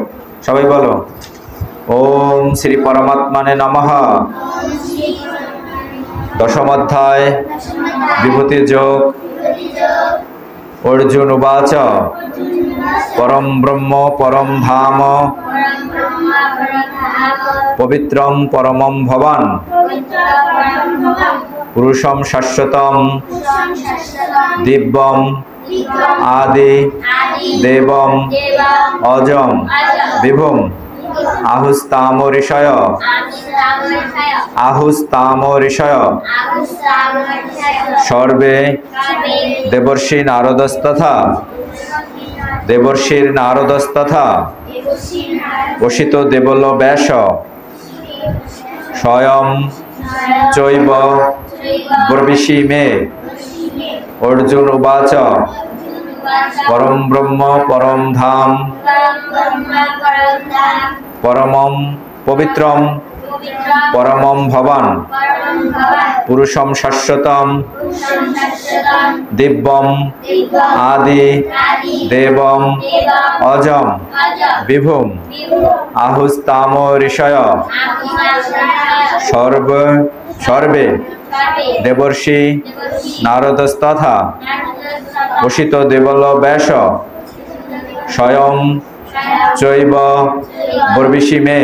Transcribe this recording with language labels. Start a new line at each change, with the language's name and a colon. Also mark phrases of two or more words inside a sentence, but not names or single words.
Bangla: সবাই বলো,
Sanskrit: ওম শ্রী পরমাত্মনে নমঃ।
Bangla: দশম অধ্যায় বিভূতি যোগ।
Sanskrit: অর্জুন উবাচ পরম ব্রহ্ম পরম ধাম পবিত্রম পরমম ভবান পুরুষম শাশ্বতম দিব্যম আদি দেবম অজম বিভুম আহুস্তাম ঋষয় সর্বে দেবর্ষির নারদস্তথা অসিত দেবল ব্যাস স্বয়ং চৈব ব্রবিষি মে। অর্জুন উবাচ পরম ব্রহ্ম পরম ধাম পরমম পবিত্রম পরমম ভবান পুরুষম শাশ্বতম দিব্যম আদি দেবম অজম বিভুম আহুস্তাম ঋষয় সর্বে দেবর্ষি নারদস্তথা অসিত দেবল ব্যাস স্বয়ং চৈব ব্রবিষি মে।